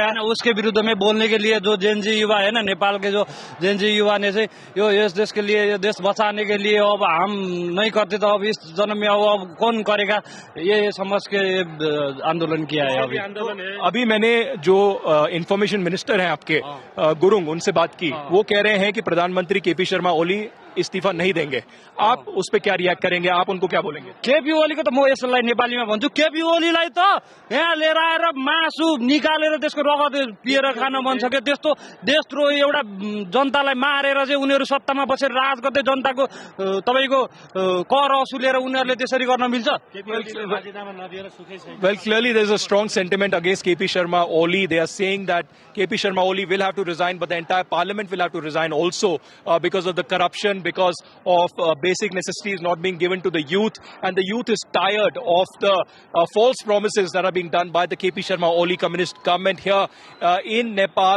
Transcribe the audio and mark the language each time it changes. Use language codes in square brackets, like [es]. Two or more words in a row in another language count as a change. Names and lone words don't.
[hi] उसके विरुद्ध में बोलने के लिए जो जेनजी युवा है ना, नेपाल के जो जेनजी युवा ने से इस देश के लिए, ये देश बचाने के लिए अब हम नहीं करते तो अब इस जन्म में अब कौन करेगा, ये समझ के आंदोलन किया है. अभी मैंने जो [en] information minister [hi] हैं आपके गुरुंग, उनसे बात की. वो कह रहे हैं कि प्रधानमंत्री केपी शर्मा ओली इस्तीफा नहीं देंगे. आप उस पर क्या रिएक्ट करेंगे? आप उनको क्या बोलेंगे? [ne] केपी ओलीको त म यसलाई नेपालीमा भन्छु, केपी ओलीलाई त यहाँ लिएर आएर मासु निकालेर त्यसको रगत पिएर खान मन छ के? त्यस्तो देशद्रोही एउटा जनतालाई मारेर चाहिँ उनीहरू सत्तामा बसेर राज गर्दै जनताको तपाईको कर असुलेर उनीहरूले त्यसरी गर्न मिल्छ? [en] Well, clearly there is a strong sentiment against KP Sharma Oli. They are saying that KP Sharma Oli will have to resign, but the entire parliament will have to resign also because of the corruption, because of basic necessities not being given to the youth. And the youth is tired of the false promises that are being done by the KP Sharma Oli communist government here in Nepal.